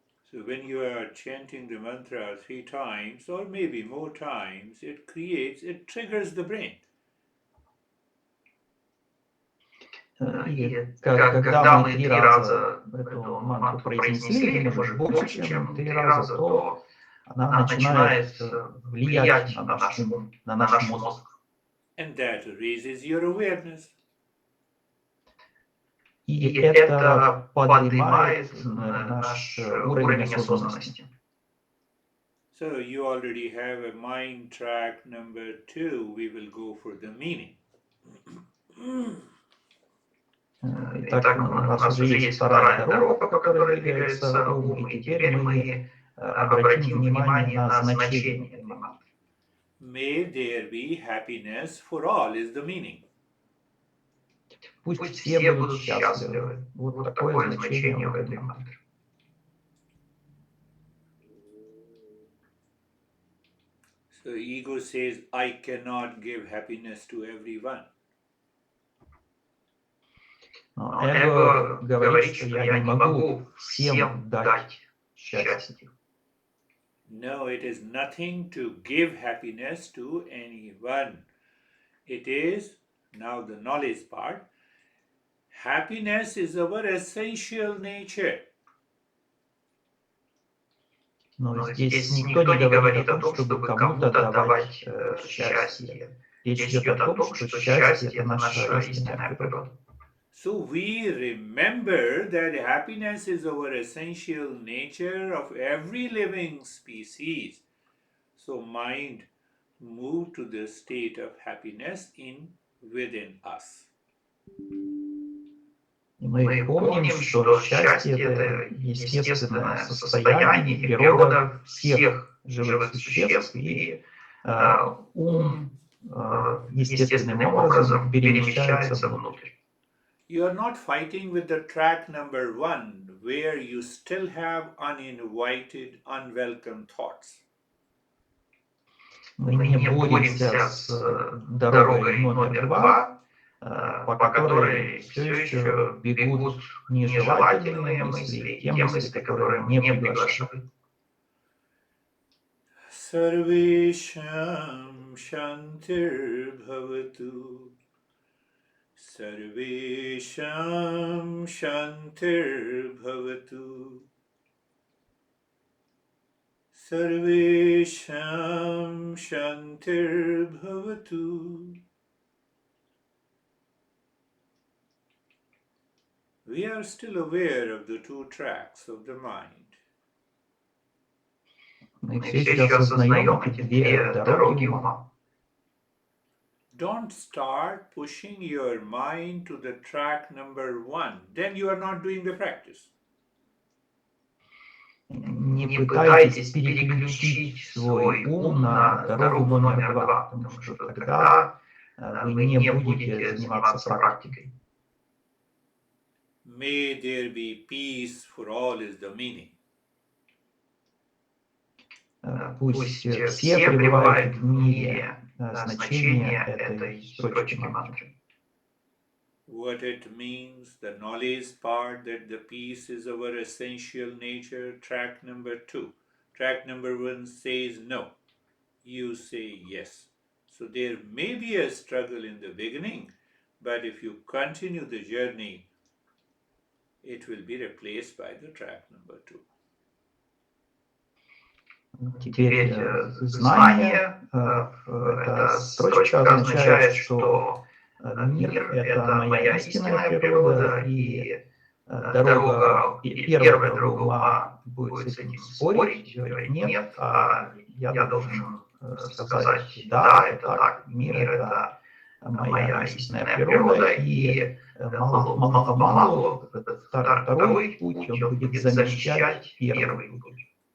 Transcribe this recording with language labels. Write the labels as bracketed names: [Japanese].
[English] So when you are chanting the mantra 3 times or maybe more times, it triggers the brain. [Russian] И когда мы 3 раза эту мантру произнесли, или может больше, чем 3 раза, то она начинает влиять на наш ум, на наш мозг. [English] And that raises your awareness. [Russian] И это поднимает наш уровень осознанности. [English] So you already have a mind track number 2. We will go for the meaning. [Russian] Итак, у нас уже есть вторая дорога, по которой двигается ум, и теперь мы обратим внимание на значение этой мантры. [English] May there be happiness for all is the meaning. [Russian] Пусть все будут счастливы. Вот такое значение у этой мантры. [English] So ego says, I cannot give happiness to everyone. [Russian] Эго говорит, что я не могу всем дать счастье. [English] No, it is nothing to give happiness to anyone. It is, now the knowledge part, happiness is our essential nature. [Russian] Но здесь никто не говорит о том, чтобы кому-то давать счастье. Речь идет о том, что счастье – это наша истинная природа. [English] So we remember that happiness is our essential nature of every living species. So mind move to the state of happiness within us. [Russian] И мы помним, что счастье – это естественное состояние, природа всех живых существ, и ум естественным образом перемещается внутрь. [English] You are not fighting with the track number 1, where you still have uninvited, unwelcome thoughts. [Russian] Мы не боремся с дорогой номер 2, по которой все еще бегут нежелательные мысли, те мысли, которые мы не приглашаем. [Sanskrit] Sarvesham Shantir Bhavatu. Sarvesham Shantir Bhavatu. Sarvesham Shantir Bhavatu. [English] We are still aware of the two tracks of the mind. [Russian] Мы все еще осознаем эти две дороги ума. [English] Don't start pushing your mind to the track number 1. Then you are not doing the practice. [Russian] Не пытайтесь переключить свой ум на дорогу номер 2, потому что тогда вы не будете заниматься практикой. [English] May there be peace for all is the meaning. [Russian] Пусть все пребывают в мире. Значение этой строчки мантры. [English] What it means, the knowledge part that the peace is our essential nature, track number 2. Track number 1 says no. You say yes. So there may be a struggle in the beginning, but if you continue the journey, it will be replaced by the track number 2. [Russian] Теперь знание, эта строчка означает, что мир — это моя истинная природа, и дорога, первая дорога ума будет с этим спорить, говорить нет, а я должен сказать да, это так, мир — это моя истинная природа, и мало-помалу второй путь, он будет замещать первый путь.